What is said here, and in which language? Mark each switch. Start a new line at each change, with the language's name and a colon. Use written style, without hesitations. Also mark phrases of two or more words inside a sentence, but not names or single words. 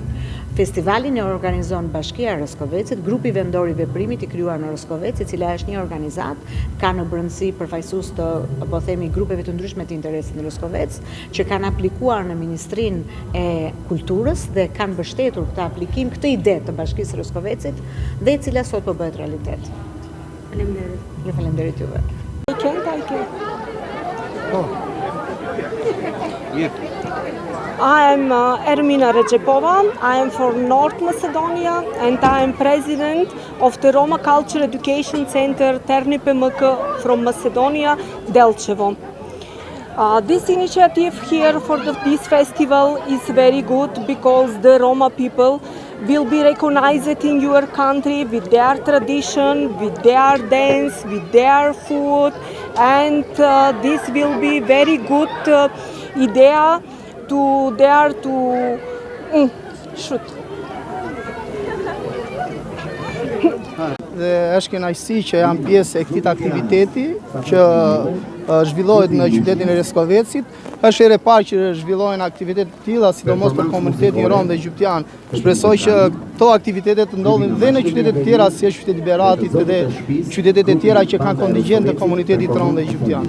Albanian: Festivalin e organizon Bashkia e Roskovecit, grupi vendor i veprimit i krijuar në Roskovec, e cila është një organizat, ka në brendësi përfaqësues të, po themi, grupeve të ndryshme të interesit në Roskovec, që kanë aplikuar në Ministrinë e Kulturës dhe kanë mbështetur këtë aplikim, këtë ide të Bashkisë së Roskovecit, dhe e cila sot po bëhet realitet. Faleminderit. Ju falenderoj juve.
English: I am Ermina Recepova. I am from North Macedonia and I am president of the Roma Culture Education Center Terni PMK from Macedonia, Delchevo. This initiative here for this festival is very good because the Roma people will be recognized in your country with their tradition, with their dance, with their food, and this will be very good idea to dare to shoot.
Albanian: Dhe është kënaqësi që jam pjesë e këtij aktiviteti që zhvillohet në qytetin e Roskovecit. Është herë e parë që zhvillohen aktivitete të tilla, sidomos për komunitetin rom dhe egjiptian. Shpresoj që këto aktivitete të ndodhin dhe në qytete të tjera, si është qyteti Beratit dhe qytetet e tjera që kanë kontingjent të komunitetit rom dhe egjiptian.